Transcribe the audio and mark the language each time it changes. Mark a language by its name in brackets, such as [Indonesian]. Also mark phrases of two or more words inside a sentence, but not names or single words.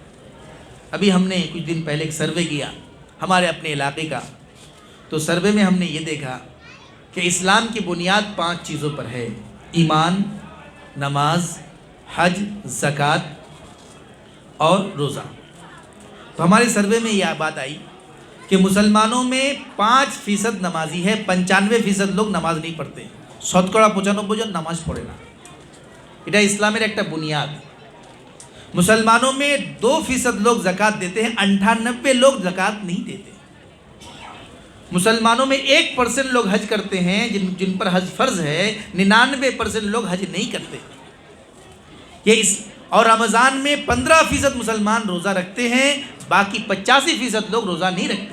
[Urdu] ابھی ہم نے کچھ دن پہلے ایک سروے کیا ہمارے اپنے علاقے کا، تو سروے میں ہم نے یہ دیکھا کہ اسلام کی بنیاد 5 چیزوں پر ہے: ایمان، نماز، حج، زکوٰۃ اور روزہ۔ تو ہمارے سروے میں یہ بات آئی کہ مسلمانوں میں 5% نمازی ہے، 95% لوگ نماز نہیں پڑھتے، [Bangla] 95% জন নামাজ পড়ে না। এটা ইসলামের একটা বুনিয়াদ। [Urdu] مسلمانوں میں 2% لوگ زکوٰۃ دیتے ہیں، 98 لوگ زکوٰۃ نہیں دیتے۔ مسلمانوں میں 1% لوگ حج کرتے ہیں، جن پر حج فرض ہے، 99% لوگ حج نہیں کرتے۔ اور رمضان میں 15% مسلمان روزہ رکھتے ہیں، باقی 85% لوگ روزہ نہیں رکھتے۔